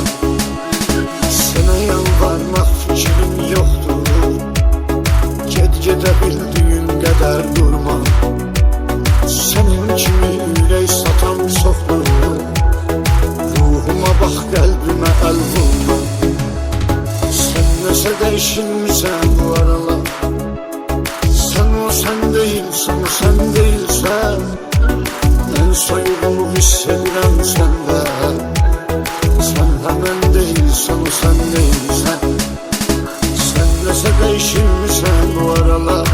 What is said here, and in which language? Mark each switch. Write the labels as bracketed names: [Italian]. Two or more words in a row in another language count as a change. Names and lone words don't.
[Azerbaijani] Sənə yalvarmaq fikrim yoxdur. Gedə bildiyin qədər durma. Sənin kimi ürək satan çoxdur. Ruhuma bax, qəlbimə əl vurma. Sən nəsə değişilmişsən bu aralar. [Turkish] Sen o sen değilsen, o sen değilsen. Ben soyulup hissedirem sende. Sen hemen değilsen, o sen değilsen. [Azerbaijani] Sen nəsə değişilmişsən bu aralar.